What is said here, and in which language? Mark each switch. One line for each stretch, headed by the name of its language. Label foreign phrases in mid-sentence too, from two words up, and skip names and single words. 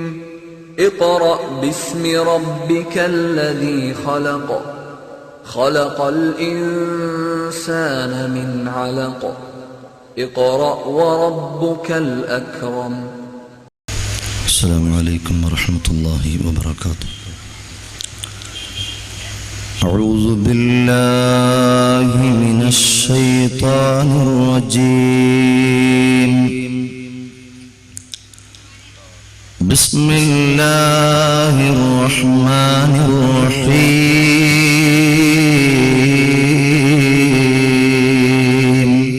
Arabic: اقرأ باسم ربك الذي خلق خلق الإنسان من علق اقرأ وربك الأكرم. السلام عليكم ورحمة الله وبركاته. أعوذ بالله من الشيطان الرجيم. بسم الله الرحمن الرحيم.